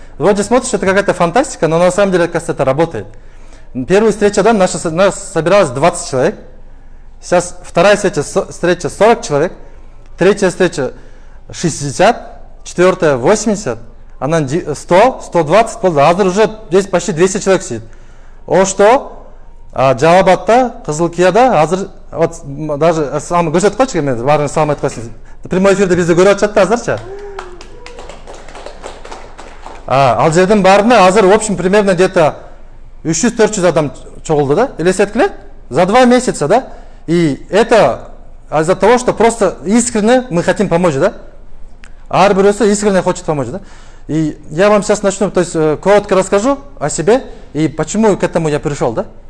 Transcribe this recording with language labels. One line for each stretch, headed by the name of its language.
Russian: Вроде смотришь, это какая-то фантастика, но на самом деле, кажется, это работает. Первая встреча, да, нас собиралось 20 человек. Сейчас вторая встреча 40 человек. Третья встреча 60, четвертая 80, она 100, 120, азыр уже здесь почти 200 человек сидит. О что?
Kyrgyz: Жалабатта, Кызылкияда, азыр, вот даже сам көрсөтүп койчу, мен баарын салам айтып койсун. Прямой эфирде бизди көрүп атышат да азырчы. Ал жердин баарына азыр
Russian: в общем примерно где-то
Kyrgyz: 300-400 адам чогулду, да? Элестеткиле?
Russian: За 2 месяца, да? И это из-за того, что просто искренне мы хотим помочь, да?
Kyrgyz: Ар бирөөсү
Russian: искренне хочет помочь, да? И я вам сейчас начну, то есть коротко расскажу о себе и почему к этому я пришел, да?